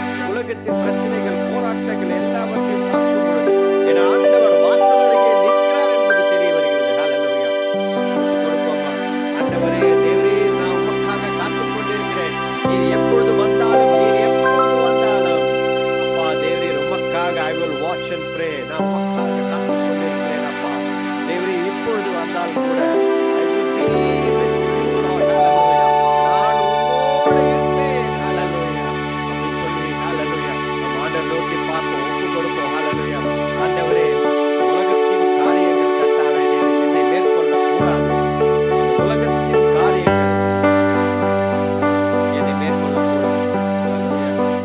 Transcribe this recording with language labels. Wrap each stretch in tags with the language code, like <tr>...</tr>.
<ta>உலகத்தின் பிரச்சனைகள், போராட்டங்கள் எல்லாவற்றையும் பார்க்கும் பொழுது என் ஆண்டவர் வாசல் அருகே நிற்கிறார் என்பது தெரிய வருகிறது. ஹalleluya. கொடுப்போமா ஆண்டவரே தேவரீர், நான் உமக்காக காத்துக் கொண்டிருக்கிறேன். நீர் எப்பொழுது வந்தாலும், நீர் எப்பொழுது வந்தாலும் அப்பா தேவரீர் உமக்காக</ta> <en>I will watch and pray.</en> <ta>நான் உமக்காக காத்துக் கொண்டிருக்கிறேன் அப்பா. தேவரீர் இப்பொழுது வந்தாலும் கூட</ta> <en>I will be with you, Lord.</en> <ta>Hallelujah. நான் உம்மோடு இருப்பேன். Hallelujah. அப்படி சொல்லி hallelujah. நம் ஆண்டவரை நோக்கி பார்ப்போம், ஒப்புக் கொடுப்போம். Hallelujah. ஆண்டவரே, உலகத்தின் காரியங்கள் கர்த்தாவே தேவரீர் என்னை மேற்கொள்ளக் கூடாது. உலகத்தின் காரியங்கள் என்னை மேற்கொள்ளக்கூடாது. Hallelujah.</ta>